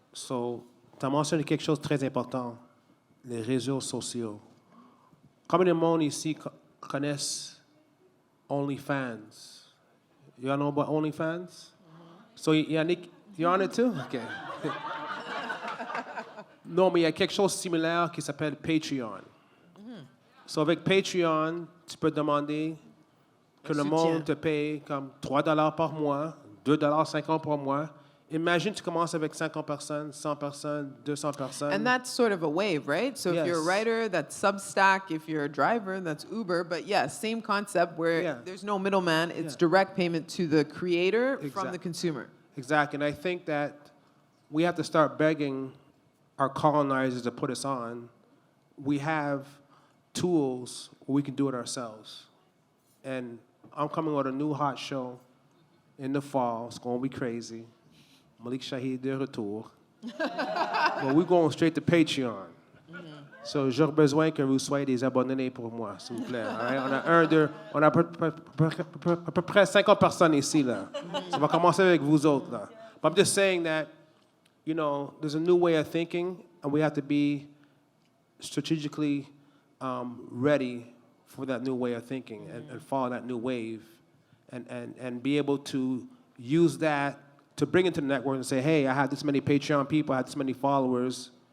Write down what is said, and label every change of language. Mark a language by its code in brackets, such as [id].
[fr] So, tu as mentionné quelque chose de très important, les réseaux sociaux. Combien de monde ici connaissent OnlyFans? [en] You all know about OnlyFans? So, Yannick, you're on it too? Okay. [fr] Non, mais il y a quelque chose de similaire qui s'appelle Patreon. So, avec Patreon, tu peux demander que le monde te paye comme $3 par mois, $2.50 par mois. Imagine tu commences avec 50 personnes, 100 personnes, 200 personnes. [en] And that's sort of a wave, right? So if you're a Yes. writer, that's Substack. If you're a driver, that's Uber. But yeah, same concept where Yeah. there's no middleman. It's Yeah. direct payment to the creator from Exact. the consumer. Exactly, and I think that we have to start begging our colonizers to put us on. We have tools where we can do it ourselves. And I'm coming with a new hot show in the fall. It's going to be crazy. Malik Shahid [fr] de retour. [en] But we're going straight to Patreon. [fr] So, j'ai besoin que vous soyez des abonnés pour moi, s'il vous plaît. [en] All right? [fr] On a à peu près 50 personnes ici, là. Ça va commencer avec vous autres, là. [en] But I'm just saying that, you know, there's a new way of thinking, and we have to be strategically ready for that new way of thinking and follow that new wave and be able to use that to bring into the network and say, hey, I have this many Patreon people, I have this many followers.